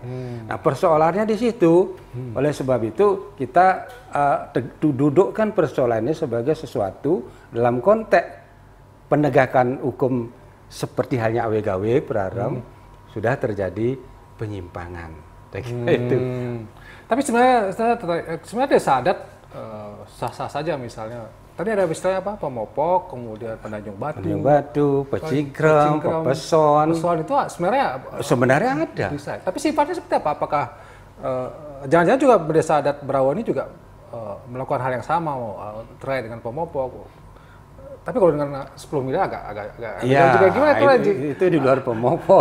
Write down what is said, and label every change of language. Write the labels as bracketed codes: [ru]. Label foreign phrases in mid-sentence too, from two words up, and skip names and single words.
[id] Nah, persoalannya di situ. Oleh sebab itu kita dudukkan persoalannya sebagai sesuatu dalam konteks penegakan hukum seperti halnya AWGW Pararem sudah terjadi penyimpangan. Itu. Tapi sebenarnya desa adat sah-sah saja, misalnya Tadi ada istilahnya apa? Pemopok, kemudian penanjung batu. Penanjung batu, pecingkrem, pepeson. Pepeson itu sebenarnya ada. Bisa. Tapi sifatnya seperti apa? Apakah jangan-jangan juga Desa Adat Berawa ini juga melakukan hal yang sama terkait dengan pemopok? Tapi kalau dengan 10 miliar agak ya, juga gimana itu di luar pemopok.